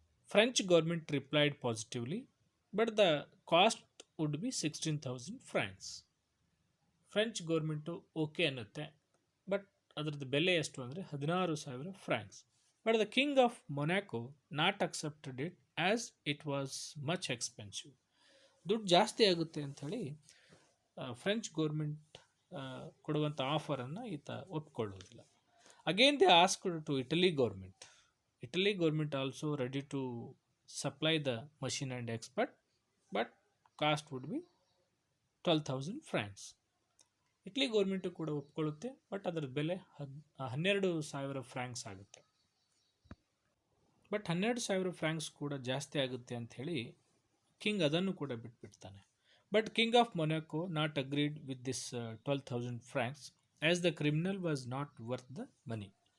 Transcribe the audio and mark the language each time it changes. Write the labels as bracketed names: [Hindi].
[English] French government replied positively, but the cost would be 16,000 francs. [Kannada] French government okay ಅನ್ನುತ್ತೆ, but ಅದರದ್ದು ಬೆಲೆ ಎಷ್ಟು ಅಂದರೆ 16,000 francs. [English] But the king of Monaco not accepted it as it was much expensive. [Kannada] ದುಡ್ಡು ಜಾಸ್ತಿ ಆಗುತ್ತೆ ಅಂಥೇಳಿ French government ಕೊಡುವಂಥ ಆಫರನ್ನು ಈತ ಒಪ್ಕೊಳ್ಳೋದಿಲ್ಲ. [English] Again they asked to Italy government. Italy government also ready to supply the machine and expert, but cost would be 12,000 francs. [Kannada] Italy government ಕೂಡ ಒಪ್ಕೊಳ್ಳುತ್ತೆ, but ಅದರ ಬೆಲೆ 12,000 Fronx ಆಗುತ್ತೆ. ಬಟ್ 12,000 ಫ್ರಾಂಕ್ಸ್ ಕೂಡ ಜಾಸ್ತಿ ಆಗುತ್ತೆ ಅಂಥೇಳಿ ಕಿಂಗ್ ಅದನ್ನು ಕೂಡ ಬಿಟ್ಬಿಡ್ತಾನೆ. [English] But king of Monaco not agreed with this 12,000 francs as the criminal was not worth the money.